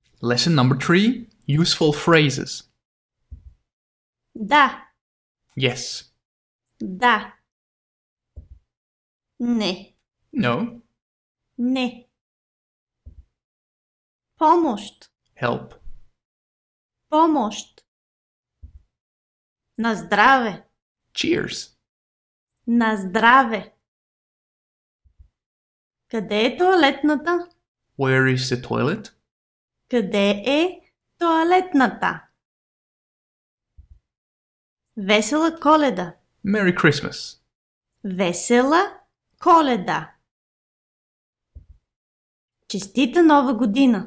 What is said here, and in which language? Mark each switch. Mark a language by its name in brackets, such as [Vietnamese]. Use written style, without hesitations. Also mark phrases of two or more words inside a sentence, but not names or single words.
[English] Lesson number 3. Useful phrases. [Bulgarian] Да, [English] Yes. [Bulgarian] да. Не, [English] No. [Bulgarian] не. Помощ, [English] Help. [Bulgarian] помощ. На здраве, [English] Cheers. [Bulgarian] на здраве. Къде е тоалетната? [English] Where is the toilet? [Bulgarian] Къде е тоалетната? Весела Коледа, [English] Merry Christmas. [Bulgarian] весела Коледа. Честита Нова година,